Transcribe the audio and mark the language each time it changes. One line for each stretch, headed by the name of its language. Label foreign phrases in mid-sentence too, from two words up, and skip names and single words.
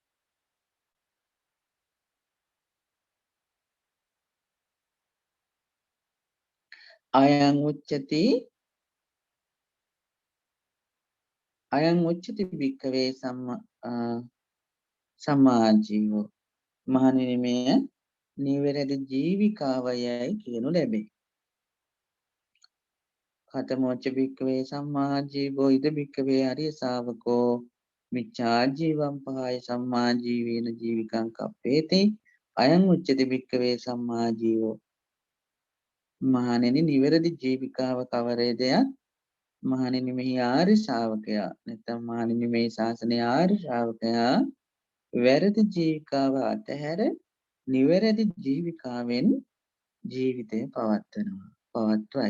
Pali: අයං උච්චති භික්ඛවේ සම්මාජීවෝ.
Sinhala: මහණෙනි මෙය නිවැරදි ජීවිකාවයයි කියනු ලැබේ.
Pali: කතමෝච්ච භික්ඛවේ සම්මාජීවෝ ඉද භික්ඛවේ අරිය ශාවකෝ මිච්ඡා ජීවම් පහය සම්මා ජීවේන ජීවිකං කප්පේති. අයං උච්චති භික්ඛවේ සම්මා ජීවෝ.
Sinhala: මහණෙනි නිවැරදි ජීවිකාව කවරේද? මහණෙනි මෙහි ආර්ය ශ්‍රාවකයා නැත්නම් මහණෙනි මේ ශාසනයේ ආර්ය ශ්‍රාවකයා වැරදි ජීවිකාව අතහැර නිවැරදි ජීවිකාවෙන් ජීවිතය පවත්වයි.